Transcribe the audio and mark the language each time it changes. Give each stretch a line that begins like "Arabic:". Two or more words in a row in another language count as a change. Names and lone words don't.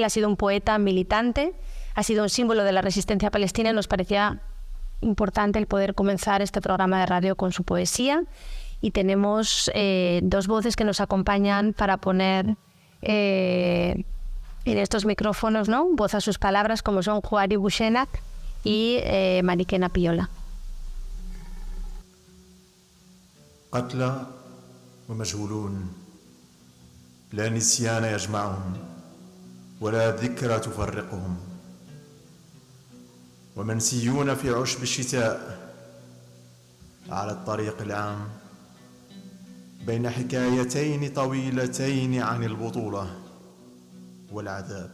Spanish: Ha sido un poeta militante, ha sido un símbolo de la resistencia palestina y nos parecía importante el poder comenzar este programa de radio con su poesía. Y tenemos dos voces que nos acompañan para poner en estos micrófonos, ¿no?, voz a sus palabras, como son Juari Bushenak y Mariquena Piola.
Arabic: قتلى ومجهولون لا نسيان يجمعهم ولا ذكرى تفرقهم ومنسيون في عشب الشتاء على الطريق العام بين حكايتين طويلتين عن البطولة والعذاب.